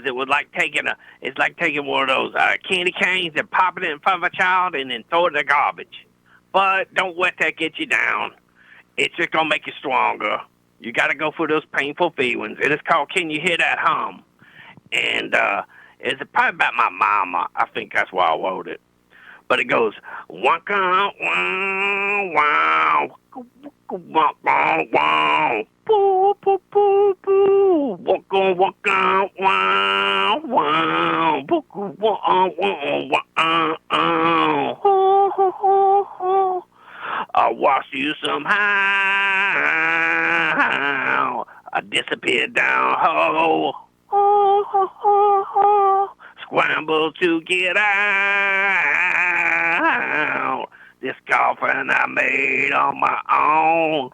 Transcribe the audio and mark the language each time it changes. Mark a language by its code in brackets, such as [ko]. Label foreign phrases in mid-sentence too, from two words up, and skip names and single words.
[en] It was like taking one of those candy canes and popping it in front of a child and then throw it in the garbage. But don't let that get you down. It's just going to make you stronger. You got to go through those painful feelings. And it's called Can You Hear That Hum? And it's probably about my mama. I think that's why I wrote it. But it goes, waka, wow, wow, waka, wow, wow, boo, boo, boo, boo, waka, waka, wow, wow, boo, wow, wow, wow, ho, ho, ho, ho. I watched you somehow. I disappeared down, ho, ho, ho, ho, ho. scramble to get out. This coffin I made on my own.